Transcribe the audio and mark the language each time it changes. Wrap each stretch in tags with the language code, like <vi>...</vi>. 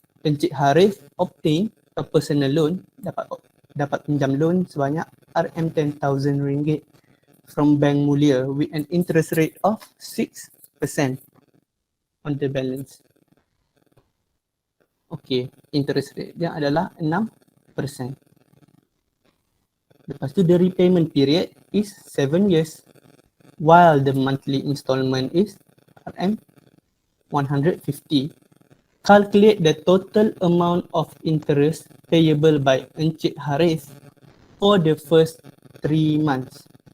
<en>Encik Harif obtain a personal loan,</en> <ms>dapat pinjam loan sebanyak</ms> <en>RM10,000 from Bank Mulia with an interest rate of 6% on the balance.</en> <ms>Okay, interest rate dia adalah 6%. Lepas tu</ms> <en>the repayment period is 7 years while the monthly installment is RM150. Calculate the total amount of interest payable by Encik Harif for the first 3 months.</en>